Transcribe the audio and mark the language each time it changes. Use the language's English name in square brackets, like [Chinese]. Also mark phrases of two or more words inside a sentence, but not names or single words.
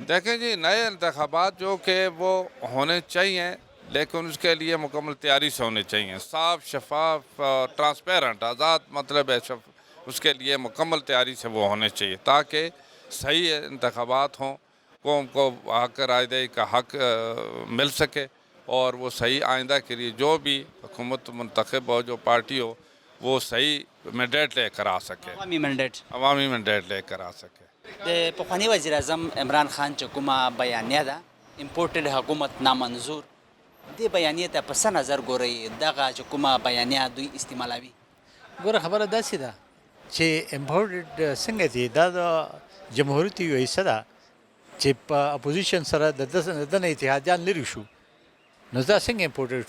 [Urdu] دیکھیں جی، نئے انتخابات جو کہ وہ ہونے چاہیے، لیکن اس کے لیے مکمل تیاری سے ہونے چاہیے، صاف شفاف ٹرانسپیرنٹ، آزاد مطلب ہے، اس کے لیے مکمل تیاری سے وہ ہونے چاہیے، تاکہ صحیح انتخابات ہوں، قوم کو حق رائے دہی کا حق مل سکے، اور وہ صحیح آئندہ کے لیے جو بھی حکومت منتخب ہو، جو پارٹی ہو، وہ صحیح مینڈیٹ لے کر آ سکے، عوامی مینڈیٹ لے کر آ سکے۔ [Pashto] د پخوانی وزیر اعظم عمران خان چې کومه بیانیه ده امپورټډ حکومت نامنظور، دې بیانیې ته په څه نظر ګورئ؟ دغه چې کومه بیانیه دوی استعمالوي؟ ګوره خبره داسې ده چې امپورټډ څنګه دي، دا د جمهوریت یو حصه ده چې په اپوزیشن سره د ده نه اتحادیان لرې شو، نو دا څنګه امپورټډ شو؟